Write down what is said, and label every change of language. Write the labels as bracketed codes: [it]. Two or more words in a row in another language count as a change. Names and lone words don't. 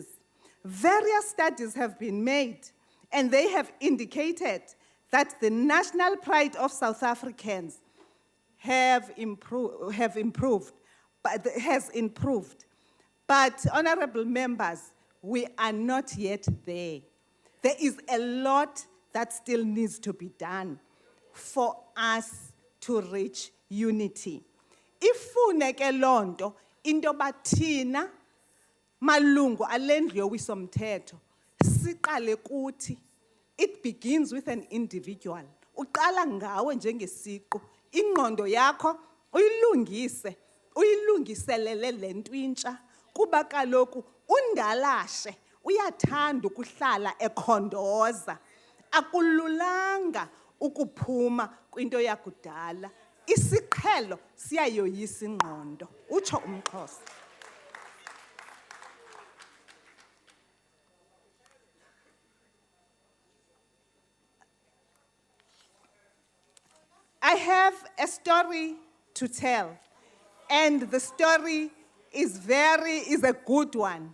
[en] Various studies have been made, and they have indicated that the national pride of South Africans has improved. But, honorable members, we are not yet there. There is a lot that still needs to be done for us to reach unity. [xh] Ifuneke lonto into bathina malungu alendlu yowisomthetho siqale kuthi. [en] It begins with an individual. [xh] Uqala ngawe njengesiqu. Ingqondo yakho uyilungiselele lento intsha kuba kaloku undalashe uyathanda ukuhlala ekhondoza. Akululanga ukuphuma kwinto yakudala. Isiqhelo siyayoyisa ingqondo. Utsho umXhosa. [en] I have a story to tell, and the story is a good one.